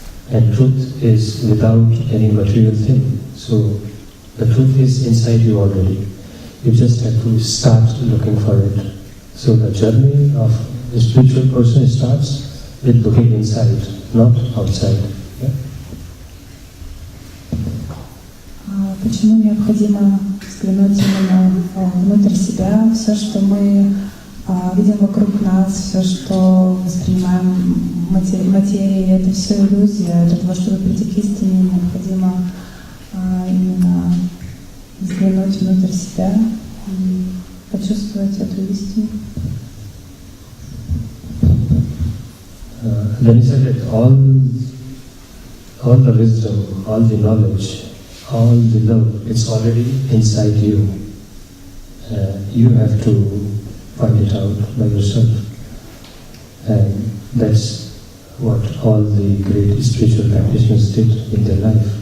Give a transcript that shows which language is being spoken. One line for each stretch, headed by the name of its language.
English: And truth is without any material thing. So the truth is inside you already. You just have to start looking for it. So the journey of a spiritual person starts with looking inside, not outside. Yeah?
Russian: Почему необходимо взглянуть именно внутрь себя? Все, что мы видим вокруг нас, все, что воспринимаем материей, это все иллюзия. Для того, чтобы прийти к истине, необходимо именно взглянуть внутрь себя и почувствовать эту истину.
English: Then he said that all the wisdom, all the knowledge, all the love, it's already inside you. You have to find it out by yourself. And that's what all the great spiritual practitioners did in their life.